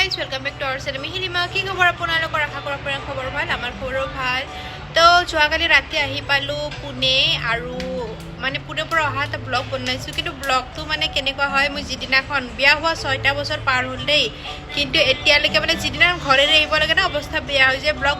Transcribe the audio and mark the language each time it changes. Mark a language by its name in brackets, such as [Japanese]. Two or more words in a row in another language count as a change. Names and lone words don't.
[English] welcome back to our channel [Assamese] मिहिलिमा की खबर আপোনালোকৰ আশা কৰা আপোনাৰ খবৰ ভাল আমাৰ খবৰো ভাল তো যোৱাকালি ৰাতি আহি পালো পুনে আৰু মানে পুনেৰ পৰা অহা এটা ব্লগ বনাইছো কিন্তু ব্লগটো মানে কেনেকুৱা হয় মই যিদিনাখন বিয়া হোৱা 6টা বছৰ পাৰ হ'ল দেই কিন্তু এতিয়ালৈকে মানে যিদিনা ঘৰে আহিব লাগে না অৱস্থা বেয়া হৈ যায় ব্লগ